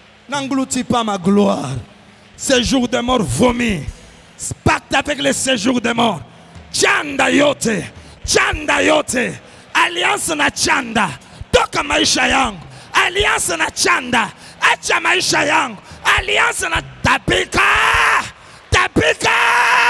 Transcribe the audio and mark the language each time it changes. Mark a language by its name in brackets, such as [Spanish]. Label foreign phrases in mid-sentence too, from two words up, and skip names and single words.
[French] N'engloutis pas ma gloire. Séjour de mort vomi. Pacte avec le séjour de mort. [Swahili] Chanda yote. Chanda yote. Alliance na chanda. Toka maisha yangu. Alliance na chanda. Acha maisha yangu. Alliance na tapika. Tapika.